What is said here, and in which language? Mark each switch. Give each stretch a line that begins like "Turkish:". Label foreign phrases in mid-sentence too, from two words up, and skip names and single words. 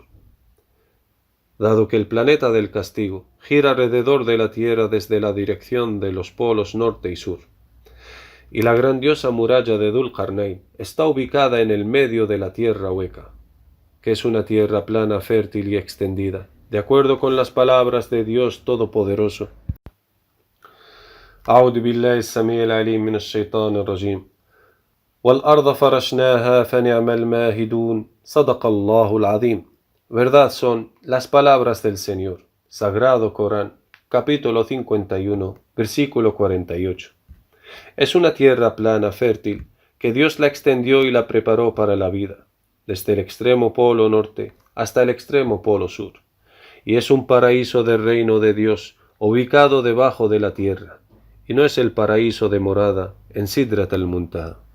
Spanish: Dado que el planeta del castigo gira alrededor de la Tierra desde la dirección de los polos norte y sur, y la grandiosa muralla de Dhul Qarnayn está ubicada en el medio de la tierra hueca, que es una tierra plana, fértil y extendida, de acuerdo con las palabras de Dios Todopoderoso.
Arabic: أعوذ بالله السميع العليم من الشيطان الرجيم والأرض فرشناها فنعم الماهدون صدق الله العظيم.
Spanish: Verdad son las palabras del Señor, Sagrado Corán, capítulo 51, versículo 48. Es una tierra plana, fértil, que Dios la extendió y la preparó para la vida, desde el extremo polo norte hasta el extremo polo sur, y es un paraíso del reino de Dios, ubicado debajo de la tierra, y no es el paraíso de morada en Sidrat al-Muntaha.